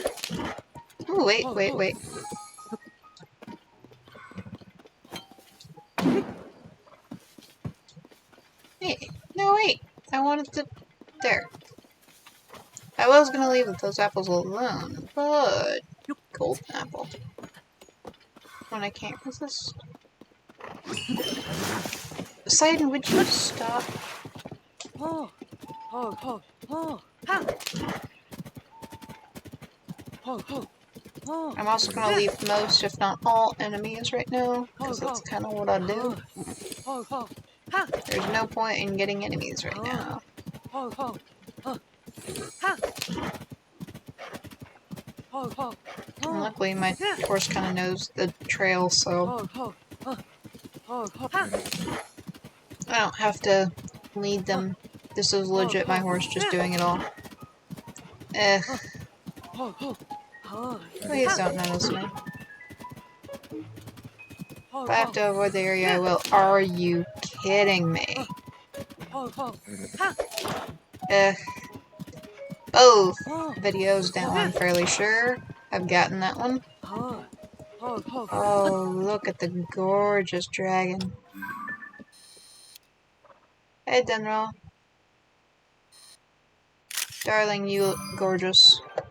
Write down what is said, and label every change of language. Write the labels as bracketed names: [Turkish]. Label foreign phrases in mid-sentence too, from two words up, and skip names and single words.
[English] Ooh, wait. Hey, no wait. I wanted to... There. I was gonna leave those apples alone, but... Golden apple. When I can't resist. Poseidon, would you stop? Ho, ho, ho, ho. Ha. Ho, ho, ho. I'm also gonna leave most, if not all, enemies right now, because that's kind of what I do. Ho, ho. Ha. There's no point in getting enemies right now. Ho, ho, ho. Ha. Ho, ho, And ho. luckily, my horse kind of knows the trail, so Ho, ho, ho. Ho, ho. Ha. I don't have to lead them. This is legit my horse just doing it all. Ugh, Ho, ho, ho. please don't notice me. Ho, If I have to avoid the area, I will. Are you kidding me? ho, ho. Ha. Ugh. Both Ho, videos down, I'm fairly sure. I've gotten that one. ho, ho, ho. Oh, look at the gorgeous dragon. Hey, Denral. Darling, you look gorgeous.